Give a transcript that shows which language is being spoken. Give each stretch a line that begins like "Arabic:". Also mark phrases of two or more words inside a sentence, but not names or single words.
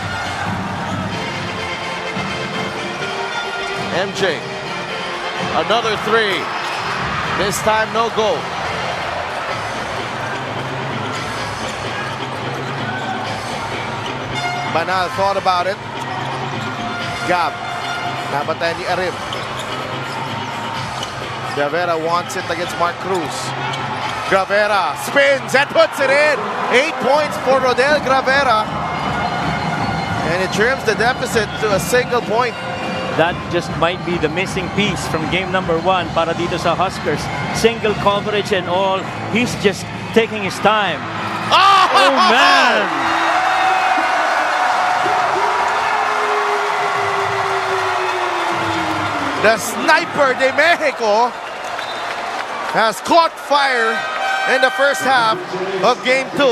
English: MJ. Another three. This time no go. Banal thought about it.
Filipino: Gab. Nabatay ni Arim.
English: Gravera wants it against Mark Cruz. Gravera spins and puts it in. 8 points for Rodel Gravera. And it trims the deficit to a single point. That just might be the missing piece from game number 1
Filipino: para dito sa Huskers.
English: Single coverage and all. He's just taking his time. Oh man! The sniper de Mexico has caught fire in the first half of game 2.